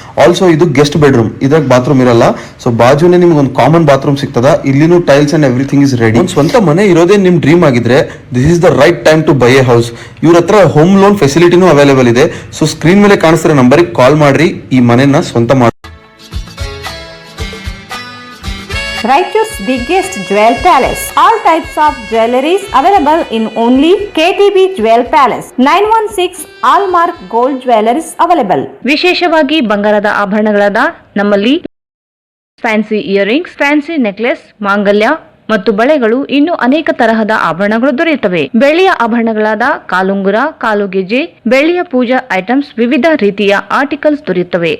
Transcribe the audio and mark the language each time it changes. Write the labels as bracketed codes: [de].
[kn] Also ಇದು guest bedroom, ಇದ್ರಾಗ bathroom ಇರಲ್ಲ. ಸೊ ಬಾಜುನೇ ನಿಮ್ಗೆ ಒಂದು ಕಾಮನ್ ಬಾತ್ರೂಮ್ ಸಿಗ್ತದ. ಇಲ್ಲಿನೂ [en] Tiles and everything is ready. [kn] ಒಂದು ಸ್ವಂತ ಮನೆ ಇರೋದೇ ನಿಮ್ ಡ್ರೀಮ್ ಆಗಿದ್ರೆ [en] This is the right time to buy a house. [kn] ಇವ್ರ ಹತ್ರ ಹೋಮ್ ಲೋನ್ ಫೆಸಿಲಿಟಿನೂ ಅವೈಲೇಬಲ್ ಇದೆ. ಸೊ ಸ್ಕ್ರೀನ್ ಮೇಲೆ ಕಾಣಿಸ್ತಿರೋ ನಂಬರಿಗೆ ಕಾಲ್ ಮಾಡ್ರಿ, ಈ ಮನೆನ ಸ್ವಂತ ಮಾಡಿ. [en] Raichur's biggest jewel palace. All types of jewelries available in only KTB Jewel Palace. 916 Allmark Gold Jewelries available. [kn] ವಿಶೇಷವಾಗಿ ಬಂಗಾರದ ಆಭರಣಗಳಾದ ನಮ್ಮಲ್ಲಿ ಫ್ಯಾನ್ಸಿ ಇಯರಿಂಗ್ಸ್, ಫ್ಯಾನ್ಸಿ ನೆಕ್ಲೆಸ್, ಮಾಂಗಲ್ಯ ಮತ್ತು ಬಳೆಗಳು, ಇನ್ನು ಅನೇಕ ತರಹದ ಆಭರಣಗಳು ದೊರೆಯುತ್ತವೆ. ಬೆಳ್ಳಿಯ ಆಭರಣಗಳಾದ ಕಾಲುಂಗುರ, ಕಾಲುಗೆಜೆ, ಬೆಳ್ಳಿಯ ಪೂಜಾ ಐಟಮ್ಸ್, ವಿವಿಧ ರೀತಿಯ ಆರ್ಟಿಕಲ್ಸ್ ದೊರೆಯುತ್ತವೆ.